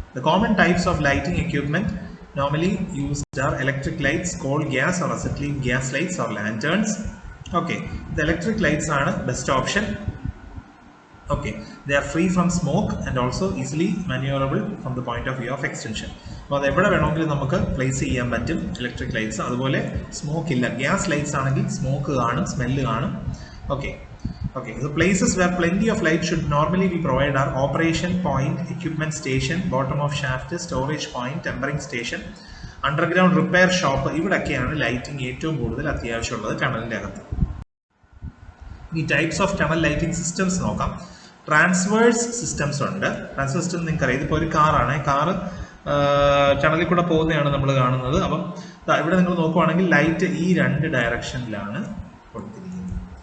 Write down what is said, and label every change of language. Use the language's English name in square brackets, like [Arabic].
[English] The common types of lighting equipment normally used are electric lights, coal gas or acetylene gas lights or lanterns. Okay, the electric lights are the best option. Okay, they are free from smoke and also easily maneuverable from the point of view of extension. [Malayalam] അപ്പോൾ അത് എവിടെ വേണമെങ്കിലും നമുക്ക് place ചെയ്യാൻ പറ്റും electric lights. അതുപോലെ smoke ഇല്ല. Gas lights ആണെങ്കിൽ സ്മോക്ക് കാണും, സ്മെല്ല് കാണും. [English] Okay, the places where plenty of light should normally be provided are operation point, equipment station, bottom of shaft, storage point, tempering station, underground repair shop. [Malayalam] ഇവിടൊക്കെയാണ് lighting ഏറ്റവും കൂടുതൽ അത്യാവശ്യമുള്ളത് ടണലിൻ്റെ അകത്ത്. ഈ types of tunnel lighting systems നോക്കാം. Transverse systems ഉണ്ട്. Transverse system നിങ്ങൾക്കറിയാം, ഇതിപ്പോൾ ഒരു കാറാണ്. കാറ് ടണലിൽ കൂടെ പോകുന്നതാണ് നമ്മൾ കാണുന്നത്. അപ്പം ഇവിടെ നിങ്ങൾ നോക്കുവാണെങ്കിൽ ലൈറ്റ് ഈ രണ്ട് ഡയറക്ഷനിലാണ് കൊടുത്തിരിക്കുന്നത്.